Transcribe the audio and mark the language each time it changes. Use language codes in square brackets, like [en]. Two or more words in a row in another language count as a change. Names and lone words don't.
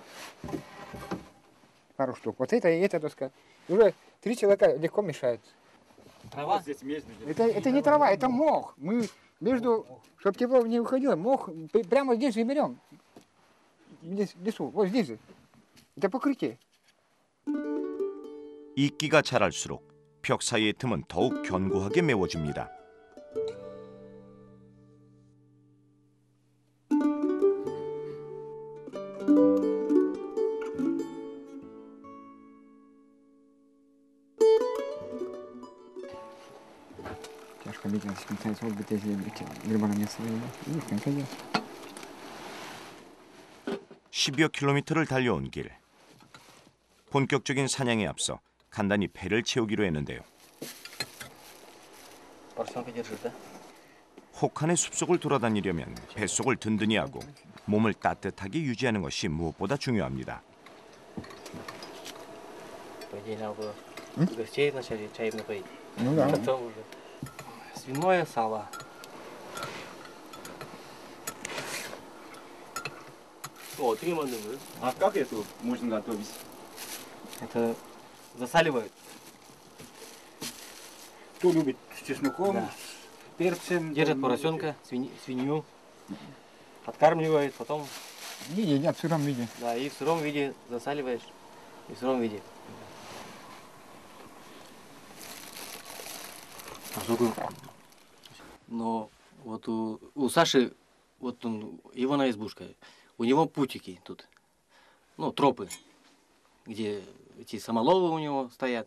[ru] Пару штук. Вот это и эта доска. И уже 3 человека легко мешают. Трава? Здесь между. Это не трава, это мох. Мы между, чтобы тепло не уходило, мох прямо здесь же берем. Здесь, в лесу, вот здесь же. Это покрытие. [ko] 이끼가 자랄수록 벽 사이의 틈은 더욱 견고하게 메워집니다. [ru] Тяжко бить, считается, вот бы если грибаном не свои. Видишь, как идет. [ko] 10여 킬로미터를 달려온 길. 본격적인 사냥에 앞서 간단히 배를 채우기로 했는데요. [ru] Поросенка держишь, да? [ko] 혹한의 숲속을 돌아다니려면 뱃속을 든든히 하고 몸을 따뜻하게 유지하는 것이 무엇보다 중요합니다. [ru] По идее, надо было гостей вначале чаем напоить. Ну да. Потом уже свиное сало. [ko] 어떻게 만든 거예요? [ru] А как это можно готовить? Это засаливают. Кто любит с чесноком, Да. с перцем. Держат поросенка, свинью, откармливают, потом И едят в сыром виде. да, и в сыром виде засаливаешь, и в сыром виде. Но вот у Саши, вот он, его на избушка, у него путики тут, ну, тропы, где эти самоловы у него стоят.